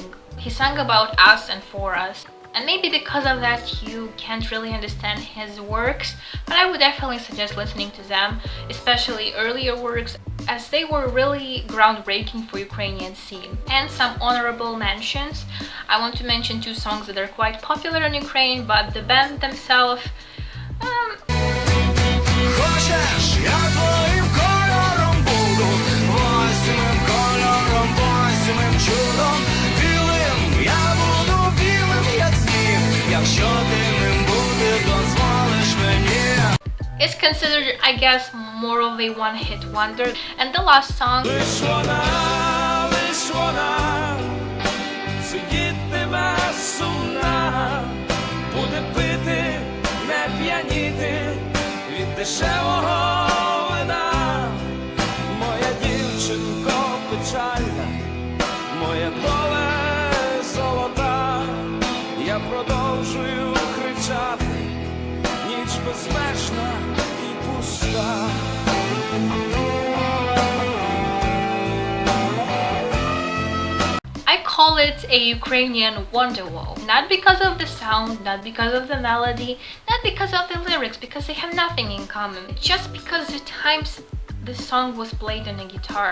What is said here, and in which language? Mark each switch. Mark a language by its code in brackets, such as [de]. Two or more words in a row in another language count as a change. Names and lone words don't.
[en] He sang about us and for us, and maybe because of that you can't really understand his works, but I would definitely suggest listening to them, especially earlier works, as they were really groundbreaking for Ukrainian scene. And some honorable mentions. I want to mention two songs that are quite popular in Ukraine, but the band themselves, [uk] Хочеш, я твоїм кольором буду, восьмим кольором, восьмим чудом, білим, я буду білим, як сніг, якщо ти ним бути дозволиш мені. [en] is considered, I guess, more of a one-hit wonder. And the last song, [uk] Лиш вона, сидітиме сумна, буде пити, не п'яніти від дешевого вина. Моя дівчинко печальна, моє поле золота, я продовжую кричати, ніч безмежна і пуста. [en] I call it a Ukrainian Wonderwall. Not because of the sound, not because of the melody, not because of the lyrics, because they have nothing in common. Just because the times this song was played on a guitar.